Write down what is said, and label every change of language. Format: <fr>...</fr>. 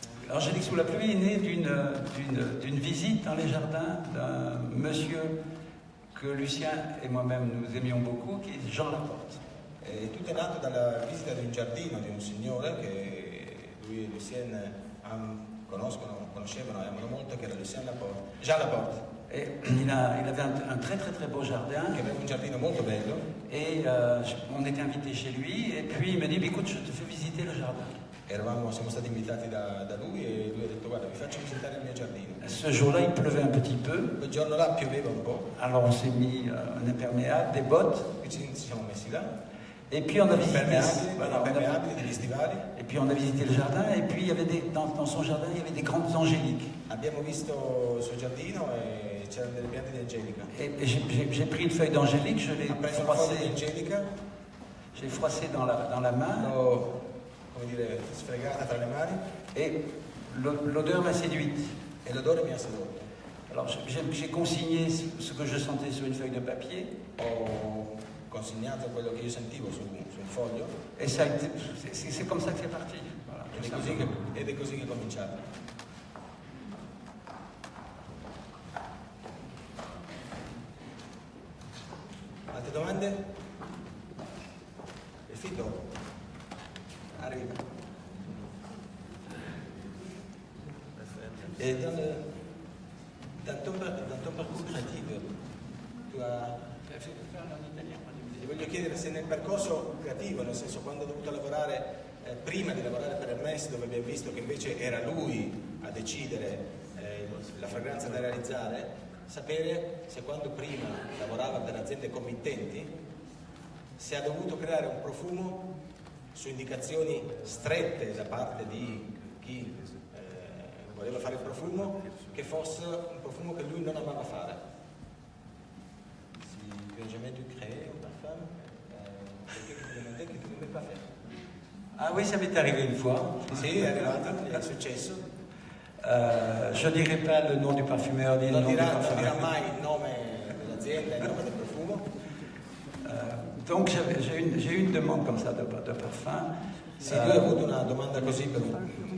<fr>Angélique sous la pluie est née d'une visite dans les jardins d'un monsieur que Lucien et moi-même nous aimions beaucoup, qui est Jean Laporte.</fr> <it>E tutto è nato dalla visita di un giardino di un signore che lui e Lucien conoscevano e amano molto, che era Jean Laporte.</it> <fr>Et il avait un très très très beau jardin.</fr> <it>Che aveva un giardino molto bello.</it> <fr>Et on était invité chez lui et puis il m'a dit écoute, je te fais visiter le jardin.</fr> <it>Siamo stati invitati da lui e lui ha detto guarda vi faccio visitare il mio giardino.</it> <fr>Ce jour-là il pleuvait un petit peu.</fr> <it>Quel giorno là pioveva un po'.</it> <fr>Alors on s'est mis un imperméable, des bottes.</fr> <it>E ci siamo messi là.</it> <fr>Et puis on a visité,</fr> <it>degli stivali.</it> <fr>Et puis on a visité le jardin et puis il y avait dans son jardin il y avait des grandes angéliques.</fr> <it>Abbiamo visto il suo giardino e c'erano delle piante di angelica.</it> <fr>Et j'ai pris une feuille d'angélique, je l'ai froissée. J'ai froissé dans la main.</fr> <it>Come dire, sfregata tra le mani.</it> <fr>Et l'odeur m'a séduite.</fr> <it>E l'odore mi ha sedotto.</it> <fr>Alors j'ai consigné ce que je sentais sur une feuille de papier.</fr> <it>Ho consignato quello che io sentivo su un foglio.</it> <fr>Et c'est comme ça que c'est parti. Voilà,</fr> <it>ed è così che è cominciato. Altre domande? Il fito? Arriva.</it> <fr>Et dans ton parcours créatif, tu as...</fr> <it>Ti voglio chiedere se nel percorso creativo, nel senso quando ho dovuto lavorare, prima di lavorare per Hermès, dove abbiamo visto che invece era lui a decidere la fragranza da realizzare, sapere se quando prima lavorava per aziende committenti, se ha dovuto creare un profumo su indicazioni strette da parte di chi voleva fare il profumo, che fosse un profumo che lui non amava fare.</it> <fr>Si tu as jamais dû créer un parfum, quelqu'un qui te demandait que tu ne pouvais pas faire. Ah oui, ça m'est arrivé une fois.</fr> <it>Sì, è arrivato, è successo.</it> <fr>Je ne dirai pas le nom du parfumeur ni le nom du parfumeur.</fr> <it>Non dirà mai il nome dell'azienda, il nome del profumo.</it> <fr>Donc j'ai eu une demande comme ça de parfum.</fr> <it>Sì, lui ha avuto una domanda così per un profumo.</it>